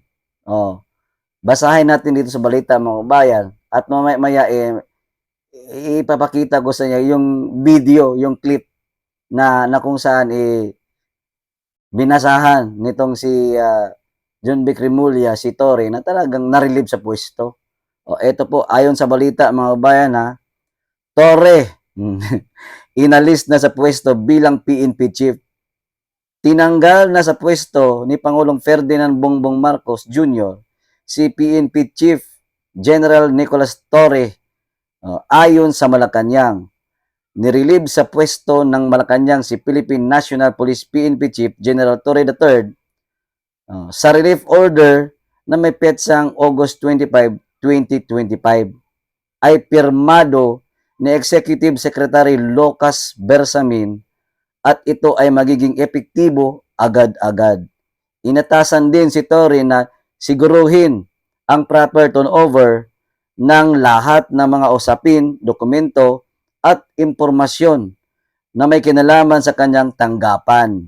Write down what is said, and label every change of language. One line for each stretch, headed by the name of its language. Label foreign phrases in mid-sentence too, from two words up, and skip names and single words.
Filipino: Oh, basahin natin dito sa balita mga bayan at mamaya ipapakita ko sa inyo yung video, yung clip na kung saan binasahan nitong si John Vic Remulla, si Torre, na talagang narilib sa pwesto. O, ito po, ayon sa balita mga bayan Torre, inalis na sa pwesto bilang PNP chief. Tinanggal na sa pwesto ni Pangulong Ferdinand Bongbong Marcos Jr. si PNP Chief General Nicolas Torre. Ayon sa Malacanang, nirelieve sa pwesto ng Malacanang si Philippine National Police PNP Chief General Torre III sa
English: relief order
Filipino: na may petsang August 25, 2025 ay pirmado ni Executive Secretary Lucas Bersamin at ito ay magiging epektibo agad-agad. Inatasan din si Torre na siguruhin ang
English: proper turnover
Filipino: ng lahat ng mga usapin, dokumento at impormasyon na may kinalaman sa kanyang tanggapan.